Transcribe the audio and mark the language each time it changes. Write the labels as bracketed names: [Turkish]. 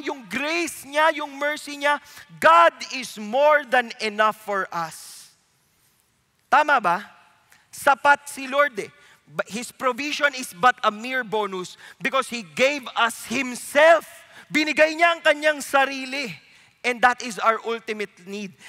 [Filipino] Yung grace niya, yung mercy niya, [English] God is more than enough for us. [Filipino] Tama ba? Sapat si Lord eh. [English] His provision is but a mere bonus because He gave us Himself. [Filipino] Binigay niya ang kanyang sarili. [English] And that is our ultimate need.